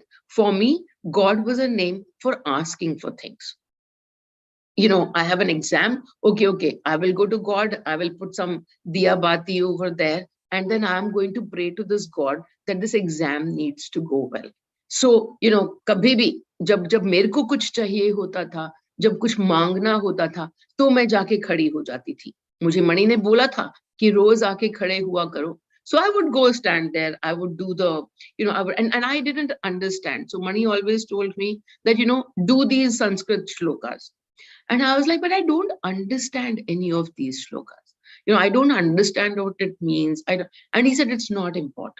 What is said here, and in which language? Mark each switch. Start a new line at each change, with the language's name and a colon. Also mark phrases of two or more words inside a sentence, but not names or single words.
English: For me, God was a name for asking for things. I have an exam. Okay, I will go to God. I will put some
Hindi: दिया बाती
English: over there. And then I'm going to pray to this God that this exam needs to go well. So,
Hindi: कभी भी, जब मेरे को कुछ चाहिए होता था, जब कुछ माँगना होता था, तो मैं जाके खड़ी हो जाती थी. मुझे Mani ने बोला था कि रोज़ आके खड़े हुआ करो.
English: So I would go stand there. I would do the, and I didn't understand. So Mani always told me that, do these Sanskrit shlokas. And I was like, but I don't understand any of these shlokas. I don't understand what it means. And he said, it's not important.